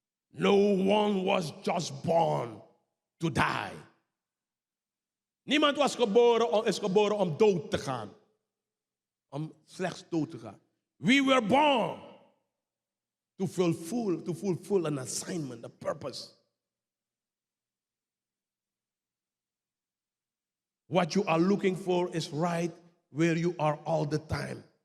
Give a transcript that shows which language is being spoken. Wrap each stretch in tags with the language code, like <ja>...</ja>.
<en>No one was just born to die.</en> <nl>Niemand is geboren om dood te gaan. Om slechts dood te gaan.</nl> <en>We were born to fulfill an assignment, a purpose. What you are looking for is right where you are all the time.</en>